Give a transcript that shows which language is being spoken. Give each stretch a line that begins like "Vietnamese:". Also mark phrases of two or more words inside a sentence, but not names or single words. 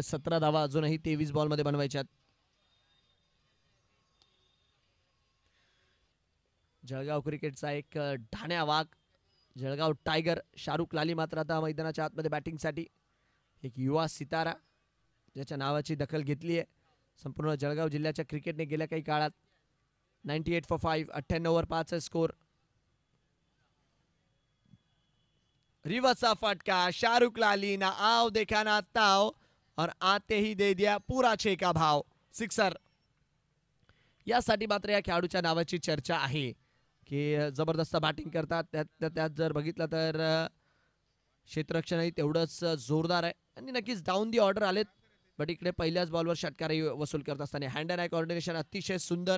Marathi: 17 धावा अजूनही 23 बॉल मध्ये बनवायच्यात. जळगाव क्रिकेटचा एक ढाण्या वाघ जळगाव टायगर शाहरुख लाली मात्र आता मैदानाच्या आतमध्ये बॅटिंगसाठी. एक युवा सितारा ज्याच्या नावाची दखल घेतली आहे संपूर्ण जळगाव जिल्ह्याच्या क्रिकेटने गेल्या काही काळात.
English: 98 for 5. 98 over 5 score.
Marathi: रिवर्सचा फटका.
Hindi: शाहरुख लाली ना आओ देखा ना ताव और आते ही दे दिया पूरा 6 का भाव.
Marathi: सिक्सर. यासाठी मात्र या खेळाडूच्या नावाची चर्चा आहे की जबरदस्त बॅटिंग करतात. त्यात जर बघितलं तर क्षेत्ररक्षणही तेवढंच जोरदार आहे आणि नक्कीच
English: down the order
Marathi: आलेत. बट इकडे पहिल्याच बॉलवर षटकारही वसूल करत असताना
English: hand and eye coordination
Marathi: अतिशय सुंदर.